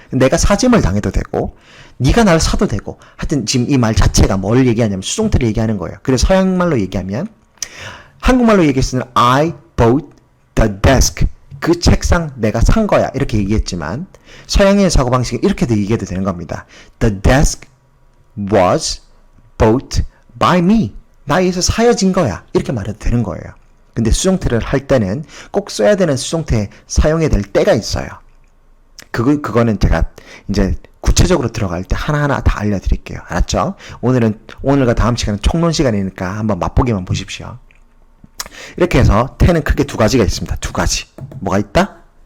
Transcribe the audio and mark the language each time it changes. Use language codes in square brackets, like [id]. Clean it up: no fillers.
[ko] 내가 사짐을 당해도 되고 네가 날 사도 되고 하여튼 지금 이 말 자체가 뭘 얘기하냐면 수동태를 얘기하는 거예요. 그래서 서양말로 얘기하면 한국말로 얘기했으면 [en] I bought the desk. [ko] 그 책상 내가 산 거야. 이렇게 얘기했지만 서양인의 사고방식은 이렇게도 얘기해도 되는 겁니다. [en] The desk was bought by me. [ko] 나에 의해서 사여진 거야. 이렇게 말해도 되는 거예요. 근데 수동태를 할 때는 꼭 써야 되는 수동태 사용해야 될 때가 있어요. 그거는 제가 이제 구체적으로 들어갈 때 하나하나 다 알려드릴게요. 알았죠? 오늘과 다음 시간은 총론 시간이니까 한번 맛보기만 보십시오. 이렇게 해서 태는 크게 두 가지가 있습니다. 두 가지. 뭐가 있다?